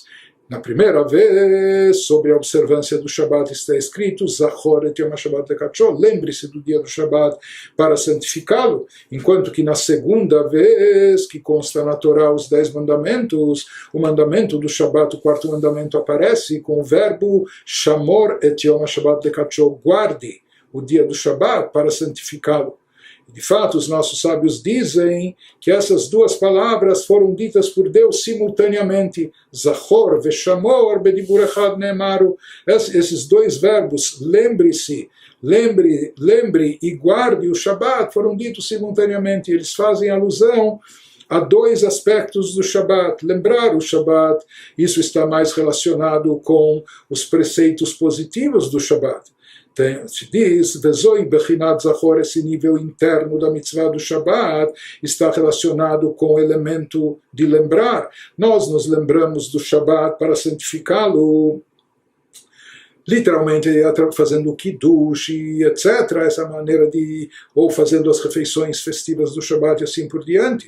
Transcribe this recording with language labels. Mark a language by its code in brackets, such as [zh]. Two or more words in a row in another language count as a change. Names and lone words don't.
[pt] Na primeira vez, sobre a observância do Shabat, está escrito [he] זכור את יום השבת לקדשו, [pt] lembre-se do dia do Shabat para santificá-lo, enquanto que na segunda vez, que consta na Torá os 10 mandamentos, o mandamento do Shabat, o 4º mandamento, aparece com o verbo [he] שמור את יום השבת לקדשו, [pt] guarde o dia do Shabat para santificá-lo. De fato, os nossos sábios dizem que essas 2 palavras foram ditas por Deus simultaneamente. [he] זכור ושמור בדיבור אחד נאמרו. [pt] Esses 2 verbos, lembre-se, lembre e guarde o Shabat, foram ditos simultaneamente. Eles fazem alusão a 2 aspectos do Shabat. Lembrar o Shabat, isso está mais relacionado com os preceitos positivos do Shabat. Se diz, [he] וזהו בחינת זכור, [pt] esse nível interno da mitzvah do Shabbat está relacionado com o elemento de lembrar. Nós nos lembramos do Shabbat para santificá-lo, literalmente fazendo o kiddush, etc., essa maneira de, ou fazendo as refeições festivas do Shabbat e assim por diante.